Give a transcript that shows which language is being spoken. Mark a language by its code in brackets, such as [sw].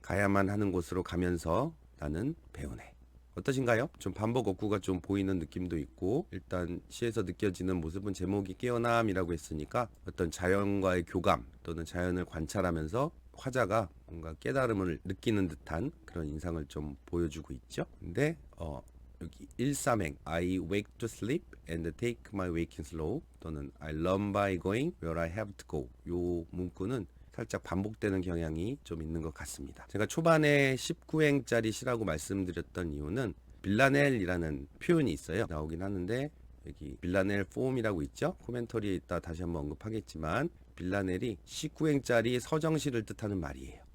[ko] 가야만 하는 곳으로 가면서 나는 배우네. 어떠신가요? 좀 반복 어구가 좀 보이는 느낌도 있고, 일단 시에서 느껴지는 모습은 제목이 깨어남이라고 했으니까 어떤 자연과의 교감 또는 자연을 관찰하면서 화자가 뭔가 깨달음을 느끼는 듯한 그런 인상을 좀 보여주고 있죠. 근데 여기 1-3행 [en] I wake to sleep and take my waking slow [ko] 또는 [en] I learn by going where I have to go. [ko] 요 문구는 살짝 반복되는 경향이 좀 있는 것 같습니다. 제가 초반에 19행짜리 시라고 말씀드렸던 이유는 빌라넬이라는 표현이 있어요. 나오긴 하는데 여기 빌라넬 폼이라고 있죠. 코멘터리에 있다 다시 한번 언급하겠지만 빌라넬이 19행짜리 서정시를 뜻하는 말이에요.